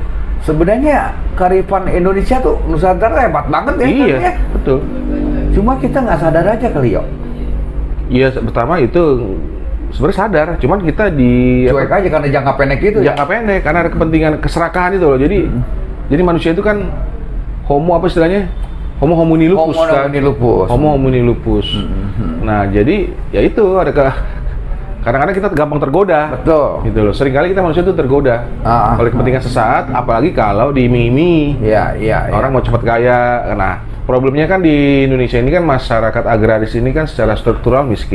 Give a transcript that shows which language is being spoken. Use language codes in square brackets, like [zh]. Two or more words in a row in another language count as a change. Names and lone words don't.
[id] Sebenarnya kearifan Indonesia tuh Nusantara hebat banget ya. Iya, ya? betul. Cuma kita nggak sadar aja kali yo. Iya, pertama itu sebenarnya sadar, cuman kita cuek aja karena jangka pendek itu. Jangka pendek karena ada kepentingan keserakahan itu loh. Jadi manusia itu kan homo apa istilahnya? [la] Homo homini lupus kan. Homo homini lupus. [id] Nah, jadi ya itu ada kadang-kadang kita gampang tergoda. Betul. Gitu loh. Seringkali kita manusia itu tergoda oleh kepentingan sesaat, apalagi kalau diiming-imingi. Iya. Orang mau cepat kaya. Nah, problemnya kan di Indonesia ini kan masyarakat agraris ini kan secara struktural miskin.